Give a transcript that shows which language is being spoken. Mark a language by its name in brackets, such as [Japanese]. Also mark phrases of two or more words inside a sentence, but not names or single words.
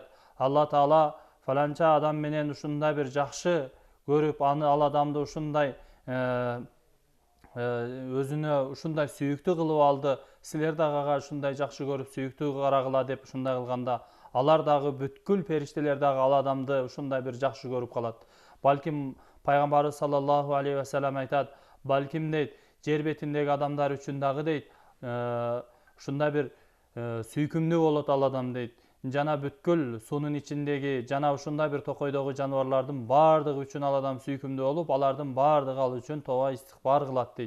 [Kyrgyz] Алла Таала фаланча адам менен ушундай бир жакшы көрүп, ал адамды ушундай өзүнө ушундай сүйүктүү кылып алды. Силер дагы ага ушундай жакшы көрүп, сүйүктүү карагыла деп ушундай кылганда, алар дагы бүткүл периштелер дагы ал адамды ушундай бир жакшы көрүп калат. Балким пайгамбарыбыз [Arabic] صلى الله عليه وسلم [Kyrgyz] айтат, балким дейт, жер бетиндеги адамдар үчүн дагы дейт, ушундай бир сүйкүмдүү болот ал адам дейт. Жана бүткүл суунун ичиндеги, жана ушундай бир токойдогу жаныбарлардын баардыгы үчүн ал адам сүйкүмдүү болуп, алардын баардыгы ал үчүн тоба истигфар кылат дейт.